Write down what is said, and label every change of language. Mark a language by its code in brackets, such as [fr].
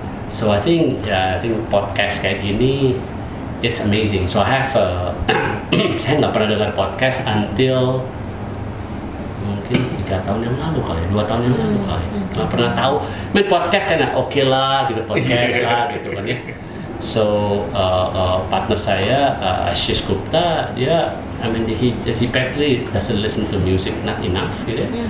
[en] So I think podcast [id] kayak gini [en] it's amazing. So I have [id] saya nggak pernah dengar podcast [en] until [id] mungkin 3 tahun yang lalu kali, 2 tahun yang lalu kali. Nggak pernah tahu. Main podcast kan oke lah gitu, podcast lah gitu kan ya. [en] So partner [id] saya [en] Ashish Gupta, [id] dia [en] he practically doesn't listen to music, not enough [id] gitu ya.